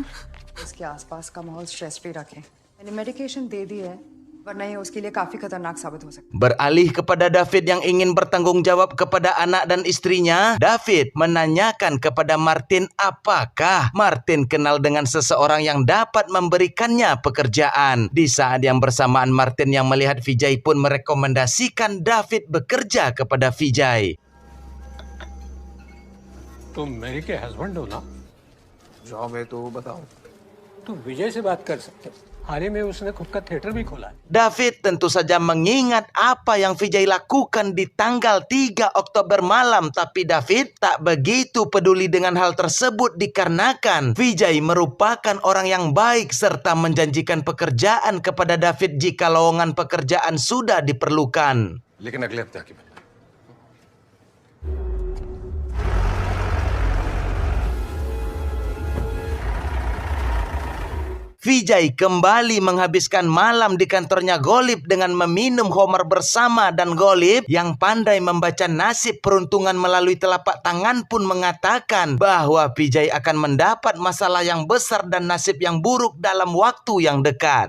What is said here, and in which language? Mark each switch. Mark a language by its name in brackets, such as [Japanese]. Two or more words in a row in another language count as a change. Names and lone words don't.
[Hindi] इसके आसपास का माहौल [English] stress free [Hindi] रखें। मैंने मेडिकेशन दे दी है, वरना ये उसके लिए काफी खतरनाक साबित हो सकता है। [Indonesian] Beralih kepada David yang ingin bertanggung jawab kepada anak dan istrinya, David menanyakan kepada Martin apakah Martin kenal dengan seseorang yang dapat memberikannya pekerjaan. Di saat yang bersamaan Martin yang melihat Vijay pun merekomendasikan David bekerja kepada Vijay. [Hindi] तुम मेरी के हस्बैंड हो ना? जॉब है तो बताओ। तुम विजय से बात कर सकते हो। हाल ही में उसने खुद का थिएटर भी खोला है। [Indonesian] David tentu saja mengingat apa yang Vijay lakukan di tanggal 3 Oktober malam, tapi David tak begitu peduli dengan hal tersebut dikarenakan Vijay merupakan orang yang baik serta menjanjikan pekerjaan kepada David jika lowongan pekerjaan sudah diperlukan. [Hindi] लेकिन अगले हफ्ते आके [Indonesian] Vijay kembali menghabiskan malam di kantornya Golib dengan meminum homer bersama, dan Golib yang pandai membaca nasib peruntungan melalui telapak tangan pun mengatakan bahwa Vijay akan mendapat masalah yang besar dan nasib yang buruk dalam waktu yang dekat.